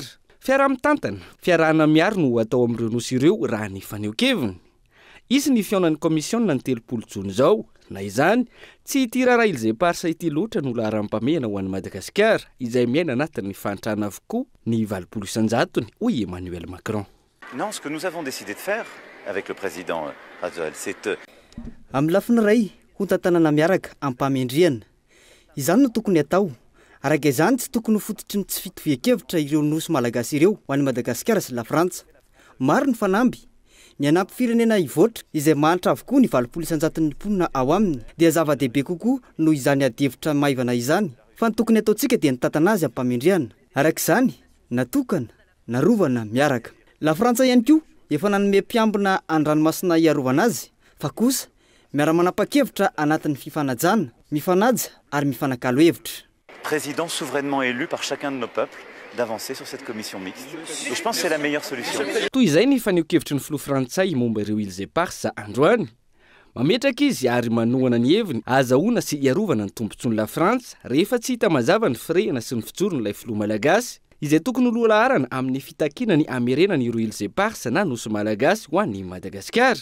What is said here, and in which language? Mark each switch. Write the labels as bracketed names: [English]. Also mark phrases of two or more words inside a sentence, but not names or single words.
[Malagasy] Fiarah-mitantana, fiarahana miaro no atao amin'ireo nosy ireo raha ny faneho-keviny. Izy ny fiaonan'ny komisiona ny 30 Jona izao. Na izany, tsy ity raharaha Îles Éparses ity loatra no laharam-pamehana ho an'i Madagasikara izay miaina anatin'ny fahantrana avokoa ny 20 isanjatony hoy Emmanuel Macron. [French] Non, ce que nous avons décidé de faire avec le président Rajoel, c'est [Malagasy] amin'ny lafiny ray ho tantanana miaraka ampamendriana. Izany no tokony atao. Araka izany tsy tokony ho fototry ny tsy fitovian-kevitra ireo nosy malagasy ireo ho an'i Madagasikara sy la Frantsa. Maro ny fanamby. Ny anampy firenena ivoatra izay mahantra avokoa ny 20 isanjaton'ny mponina ao aminy dia zava-dehibe kokoa noho izany adihevitra maivana izany. Fa ny tokony ataontsika dia ny tantana azy ampamendriana. Araka izany, natokana, narovana miaraka. La Frantsa ihany koa efa nanome mpiambina an-dranomasina iarovana azy, fa kosa miara-manapa-kevitra anatin'ny fifanajana, mifanaja ary mifanakalo hevitra. [French] Président souverainement élu par chacun de nos peuples d'avancer sur cette commission mixte. Et je pense que c'est la meilleure solution. [Malagasy] Toy izay ny faneho-kevitry ny filoha frantsay momba ireo Îles Éparses androany. Mametraka izy ary manohana ny heviny azahoana sy iarovana ny tombontsoan'ny la Frantsa rehefa tsy hita mazava ny firehana sy ny fijorony ilay filoha malagasy izay tokony ho laharana amin'ny fitakiana ny amerenany ireo Îles Éparses na nosy malagasy ho an'i Madagasikara.